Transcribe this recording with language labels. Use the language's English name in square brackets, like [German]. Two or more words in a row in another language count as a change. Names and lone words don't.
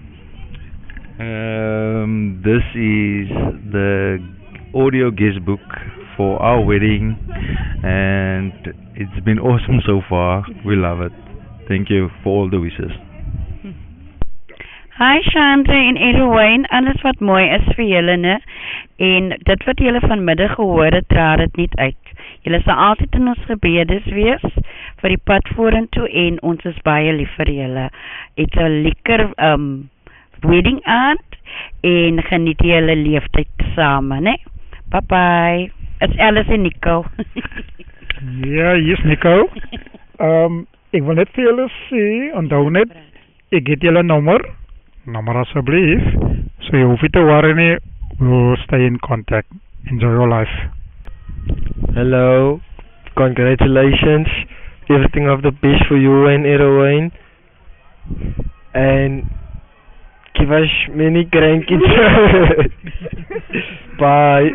[English] This is the audio guest book for our wedding, and it's been awesome so far. We love it. Thank you for all the wishes. [Afrikaans] Hi Shante en Erwin, alles wat mooi is vir julle ne. En dit wat julle vanmiddag gehoor het, dra dit niet uit. Julle sal altyd in ons gebedes wees vir die pad vorentoe en ons is baie lief vir julle. [English] It's a [Afrikaans] lekker wedding aand en geniet julle leeftyd samen, ne? [English] Bye bye. It's Alice en Nico. [Afrikaans] Ja, hier is Nico. Ik wil net vir julle sê, onthou net, ek het julle nommer asseblief, so jy hoef nie te worry nie, [English] we'll stay in contact. Enjoy your life. Hello, congratulations, everything of the best for you and Erwin, and give us many grandkids. Bye.